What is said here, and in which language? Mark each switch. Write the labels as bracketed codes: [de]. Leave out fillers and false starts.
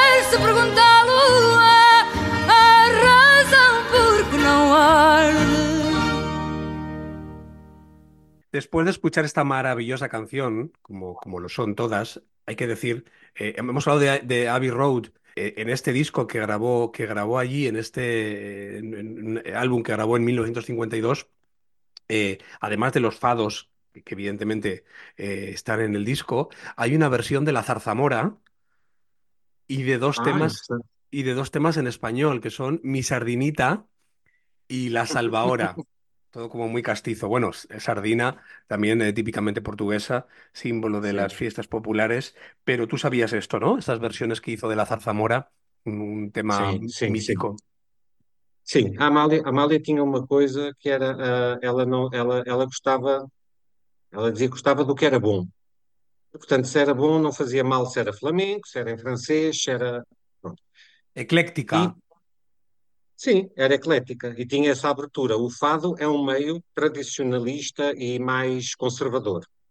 [pt] Se pergunta à lua a razão por que não arde. [es] Después de escuchar esta maravillosa canción, como lo son todas, hay que decir, hemos hablado de Abbey Road en este disco que grabó allí, en este en álbum que grabó en 1952, además de los fados que evidentemente están en el disco, hay una versión de La Zarzamora y de dos temas en español, que son Mi Sardinita y La Salvahora. Todo como muy castizo. Bueno, sardina, también típicamente portuguesa, símbolo de las fiestas populares. Pero tú sabías esto, ¿no? Estas versiones que hizo de La Zarzamora, un tema sí, mítico. Sí. [pt] Amália tinha uma coisa que era... Ela dizia que gostava do que era bom. Portanto, se era bom, não fazia mal se era flamenco, se era em francês, se era... [es] Ecléctica. [pt] Sim, era eclética e tinha essa abertura. O fado é um meio tradicionalista e mais conservador.